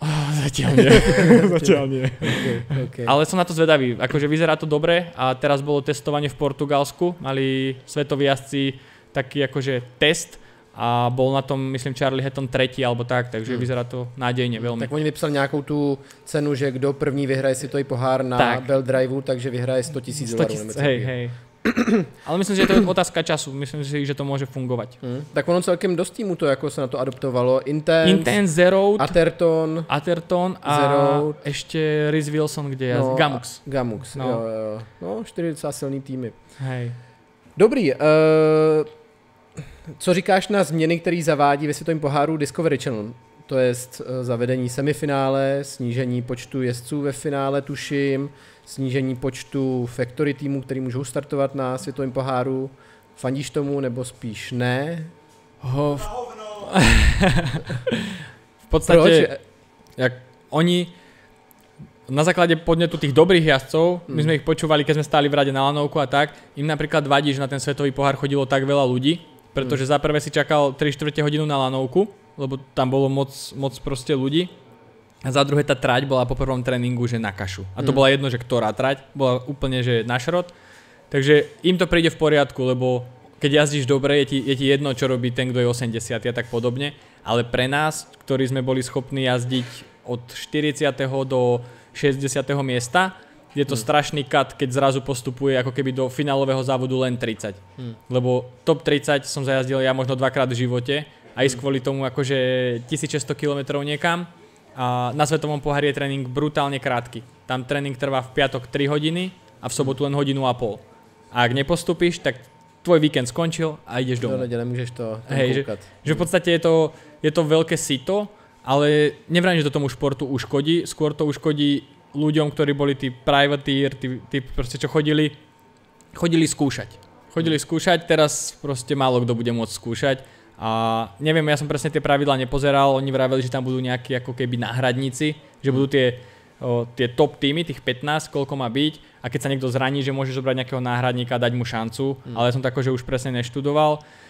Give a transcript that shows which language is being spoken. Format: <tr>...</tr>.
<sk>Zatiaľ nie. Okay. Ale som na to zvedavý. Akože vyzerá to dobre a teraz bolo testovanie v Portugalsku. Mali svetoví jazdci taký akože test a bol na tom, myslím, Charlie Hatton 3. alebo tak, takže vyzerá to nádejne veľmi.</sk> <cs>Tak oni vypsali nejakou tú cenu, že kdo první vyhraje světový pohár na belt driveu, takže vyhraje 100 000 $.</cs> <sk>Hej. Ale myslím, že to je otázka času. Myslím si, že to môže fungovať.</sk> <cs>Tak ono celkem dost týmu to, jako se na to adoptovalo. Intense, Zeroed, Atherton</cs> <sk>a Zeroed. Ešte Rhys Wilson, kde je Gamux, no.</sk> <cs>Jo. No, 4 docela silný týmy.</cs> <sk>Hej.</sk> <cs>Dobrý, co říkáš na změny, který zavádí ve světovém poháru Discovery Channel? To je zavedení semifinále, snížení počtu jezdců ve finále, tuším, snížení počtu factory týmů, který můžou startovat na světovém poháru. Fandíš tomu, nebo spíš ne?</cs> <sk>V podstate, jak oni na základe podnetu tých dobrých jazdcov, my sme ich počúvali, keď sme stáli v rade na lanovku a tak, im napríklad vadí, že na ten svetový pohár chodilo tak veľa ľudí, pretože za prvé si čakal 3/4 hodinu na lanovku, lebo tam bolo moc proste ľudí. A za druhé tá trať bola po prvom tréningu, že na kašu. A to bola jedno, že ktorá trať, bola úplne, že na šrot. Takže im to príde v poriadku, lebo keď jazdíš dobre, je ti jedno, čo robí ten, kto je 80 a tak podobne, ale pre nás, ktorí sme boli schopní jazdiť od 40. do 60. miesta, je to strašný cut, keď zrazu postupuje ako keby do finálového závodu len 30. Lebo top 30 som zajazdil ja možno dvakrát v živote a ísť kvôli tomu akože 1600 km niekam a na svetovom pohári je tréning brutálne krátky. Tam tréning trvá v piatok 3 hodiny a v sobotu len hodinu a pol. A ak nepostupíš, tak tvoj víkend skončil a ideš domov. Do nedele môžeš to koukať. Že v podstate je to veľké sito, ale nevrám, že to tomu športu uškodí, skôr to uškodí ľuďom, ktorí boli tí privateer, tí proste čo chodili skúšať. Chodili skúšať, teraz proste málo kto bude môcť skúšať a neviem, ja som presne tie pravidlá nepozeral, oni vraveli, že tam budú nejakí ako keby náhradníci, že budú tie top týmy, tých 15, koľko má byť a keď sa niekto zraní, že môže zobrať nejakého náhradníka a dať mu šancu, ale ja som tako, že už presne neštudoval.</sk>